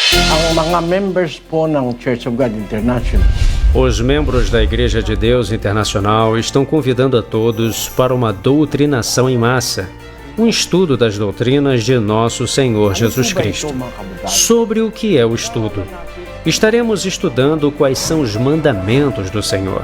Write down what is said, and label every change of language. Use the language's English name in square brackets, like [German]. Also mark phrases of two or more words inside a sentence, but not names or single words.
[Filipino] Ang mga members po ng Church of God International. [Portuguese] Os membros da Igreja de Deus Internacional estão convidando a todos para uma doutrinação em massa, um estudo das doutrinas de nosso Senhor Jesus Cristo. Sobre o que é o estudo? Estaremos estudando quais são os mandamentos do Senhor.